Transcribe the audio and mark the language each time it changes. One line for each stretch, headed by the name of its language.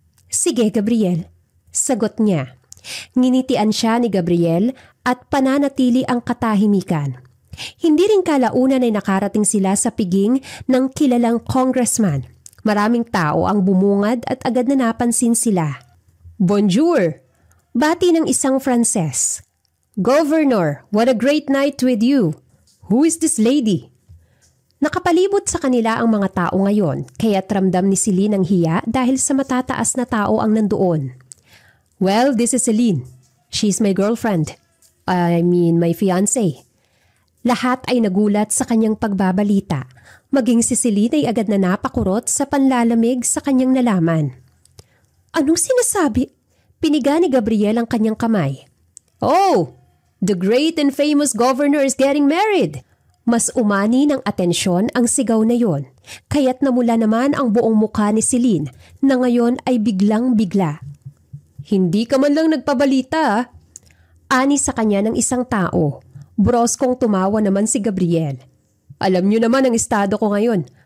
Filipino: Sige, Gabriel. Sagot niya. Nginitian siya ni Gabriel at pananatili ang katahimikan. Hindi rin kalaunan ay nakarating sila sa piging ng kilalang congressman. Maraming tao ang bumungad at agad na napansin sila. Bonjour! Bati ng isang Frances.
English: Governor, what a great night with you. Who is this lady?
Filipino: Nakapalibot sa kanila ang mga tao ngayon, kaya't ramdam ni Celine ang hiya dahil sa matataas na tao ang nandoon.
English: Well, this is Celine. She's my girlfriend. My fiancé.
Filipino: Lahat ay nagulat sa kanyang pagbabalita. Maging si Celine ay agad na napakurot sa panlalamig sa kanyang nalaman. Anong sinasabi? Piniga ni Gabriel ang kanyang kamay. Oh!
English: The great and famous governor is getting married!
Filipino: Mas umani ng atensyon ang sigaw na yon, kaya't namula naman ang buong mukha ni Celine na ngayon ay biglang-bigla. Hindi ka man lang nagpabalita Ani sa kanya ng isang tao. Broskong tumawa naman si Gabriel. Alam niyo naman ang estado ko ngayon.